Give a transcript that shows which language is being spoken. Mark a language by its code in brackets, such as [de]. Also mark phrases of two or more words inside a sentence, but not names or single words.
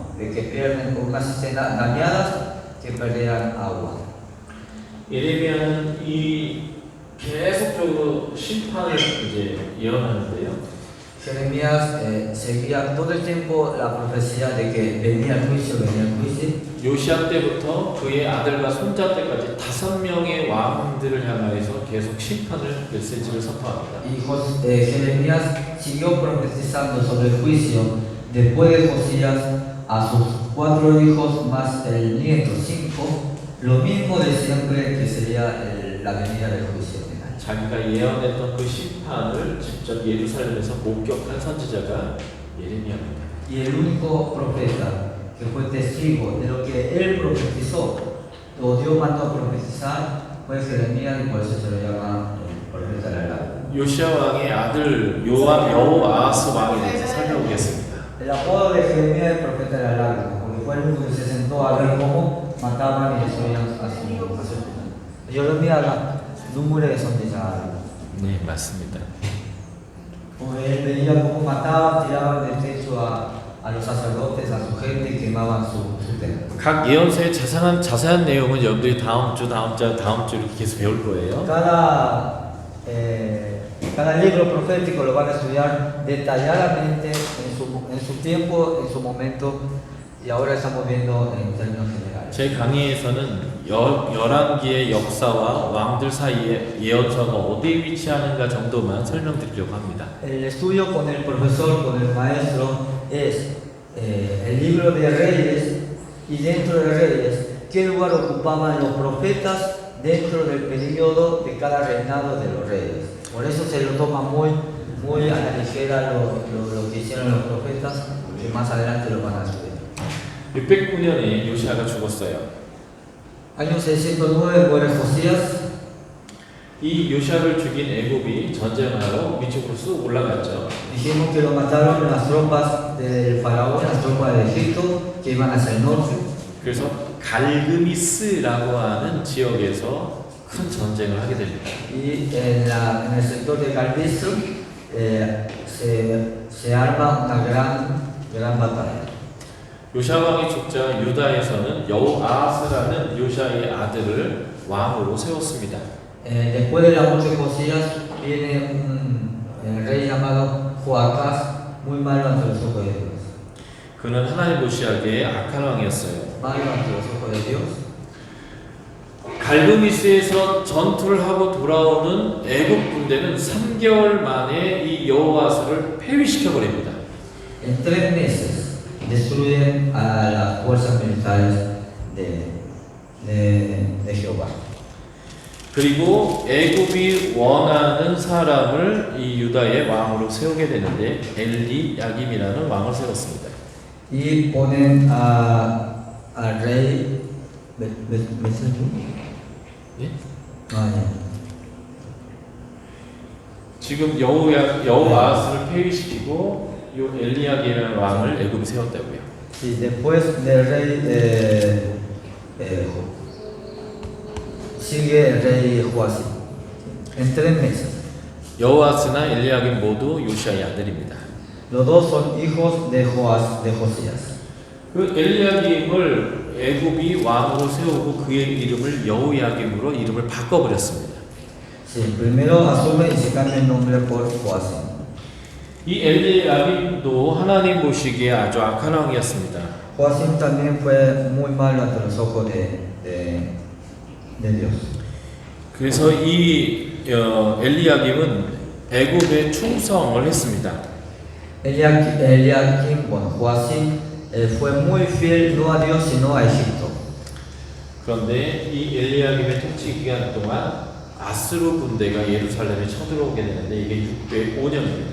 [es] De que pierden unas cisternas dañadas que perdieran agua. [ko] 예레미야는 이 계속적으로 심판을 이제 예언하는데요. [es] Jeremías seguía todo el tiempo la profecía de que venía el juicio, venía el juicio. [ko] 요시야 때부터 그의 아들과 손자 때까지 5명의 왕들을 향하여서 계속 심판을 메시지를 선포합니다. [es] Y Jeremías siguió profetizando sobre el juicio después de Josías a sus 4 hijos más el nieto 5, lo mismo de siempre que sería la venida del juicio final. [ko] 자기가 예언했던 그 심판을 직접 예루살렘에서 목격한 선지자가 예레미야입니다. [es] Y el único profeta que fue testigo de lo que él profetizó, o Dios mandó a profetizar, fue Jeremías y por eso se lo llama el profeta del alba. [ko] 요시야 왕의 아들 여호아스 왕에 대해서 살펴보겠습니다. [es] El apodo de Jeremías es el profeta del alba, porque fue el único que se sentó a ver cómo mataban y destruían a su pueblo. [ko] Jeremías 눈물의 선지자. 네, 맞습니다. [es] Él veía cómo mataban, tiraban del techo a los sacerdotes, a su gente y quemaban su templo. [ko] 각 예언서의 자세한 내용은 여러분들이 다음 주 이렇게 계속 배울 거예요. [es] Cada libro profético lo van a estudiar detalladamente en su tiempo, en su momento, y ahora estamos viendo en términos generales. [ko] 제 강의에서는 열왕기의 역사와 왕들 사이에 예언서가 어디에 위치하는가 정도만 설명드리려고 합니다. [es] El estudio con el profesor, con el maestro, es el libro de Reyes y dentro de Reyes, qué lugar ocupaban los profetas dentro del periodo de cada reinado de los reyes. Por eso se lo toma muy a la ligera lo que hicieron los profetas, que más adelante lo van a estudiar. [ko] 609년에 요시아가 죽었어요. [es] Año 609 muere Josías. [ko] 이 요시아를 죽인 애굽이 전쟁하러 위쪽으로 쑥 올라갔죠. [es] Dijimos que lo mataron las tropas del faraón, las tropas de Egipto que iban hacia el norte. [ko] 그래서 갈그미스라고 하는 지역에서 큰 전쟁을 하게 됩니다. [es] Y en el sector de Galvestre se arma una gran batalla. [ko] 요시아 왕이 죽자 유다에서는 여호아스라는 요시아의 아들을 왕으로 세웠습니다. [es] Después de la muerte de Josías viene un rey llamado Joacás, muy malo ante los ojos de Dios. [ko] 그는 하나님 보시기에 악한 왕이었어요. [es] Malo ante los ojos de Dios. [ko] 갈그미스에서 전투를 하고 돌아오는 애굽 군대는 3개월 만에 이 여호아스를 폐위시켜 버립니다. [es] En 3 meses destruyen a las fuerzas militares de Jehová. [ko] 그리고 애굽이 원하는 사람을 이 유다의 왕으로 세우게 되는데 엘리야김이라는 왕을 세웠습니다. [es] Y ponen al rey [ko] 예? 아니요. 지금 여호아스를 폐위시키고 요 엘리야김이라는 왕을 애굽이 세웠다고요. [es] Y después del rey sigue el rey Joacim. En 3 meses. [ko] 여호아스나 엘리야김 모두 요시아의 아들입니다. [es] Los dos son hijos de Josías. [ko] 그 엘리야김을 애굽이 왕으로 세우고 그의 이름을 여호야김으로 이름을 바꿔버렸습니다. [es] Sí, primero asume y se cambia el nombre por Joacim. [ko] 이 엘리야김도 하나님 보시기에 아주 악한 왕이었습니다. [es] Joacim también fue muy malo ante los ojos de Dios. [ko] 그래서 이 엘리야김은 애굽에 충성을 했습니다. [es] Eliakim, bueno, Joacim fue muy fiel no a Dios sino a Egipto. [ko] 그런데 이 엘리야김의 통치 기간 동안 아스루 군대가 예루살렘에 쳐들어오게 되는데 이게 605년입니다.